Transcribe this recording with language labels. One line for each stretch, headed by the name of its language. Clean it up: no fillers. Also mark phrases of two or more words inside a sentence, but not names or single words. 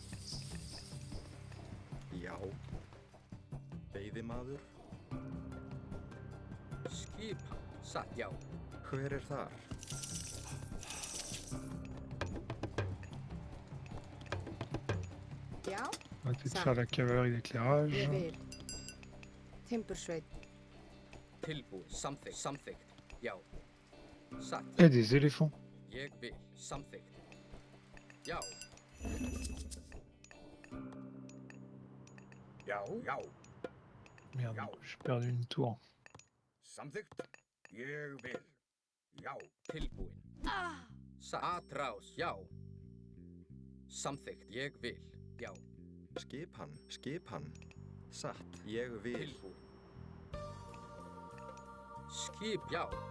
Icelandic: Já. Veiðimaður. Skipan. Satt, já. Hver er þar? Já,
French: Arrêtez de Ça. faire la cavalerie et l'éclairage.
Icelandic: ég vil. Timbursveit. Tilbúin. Samþykkt. Samþykkt. Já. Satt.
French: Il y a des éléphants.
Icelandic: Ég vil. Samþykkt. Já. Já, já,
French: Merde,
Icelandic: Ja.
French: j'ai perdu une tour.
Icelandic: samþykkt. Ég vil. Já, Tilbúin. Satt. Atrás. Já. Samþykkt. Ég vil. Já. Skipan. Skipan. Satt. Ég vil. Tilbúin. Skip. Já.